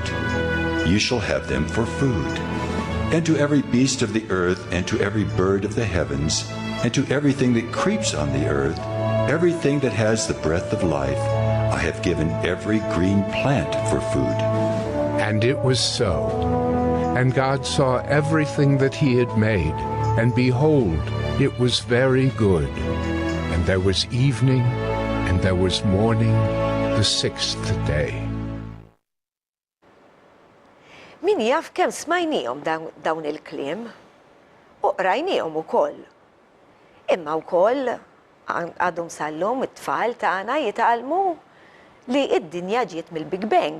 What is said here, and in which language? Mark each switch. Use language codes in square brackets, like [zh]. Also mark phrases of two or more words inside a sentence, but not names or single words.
[en] You shall have them for food. And to every beast of the earth, and to every bird of the heavens, and to everything that creeps on the earth, everything that has the breath of life, I have given every green plant for food. And it was so. And God saw everything that he had made, and behold, it was very good. And there was evening, and there was morning, the sixth day. [mt] Min jaf kemm smajnijhom dawn il-kliem, u qrajnijhom ukoll. Imma wkoll għadhom sal-lum it-tfal tagħna jitgħallmu li id-dinja ġiet mill-Big Bang.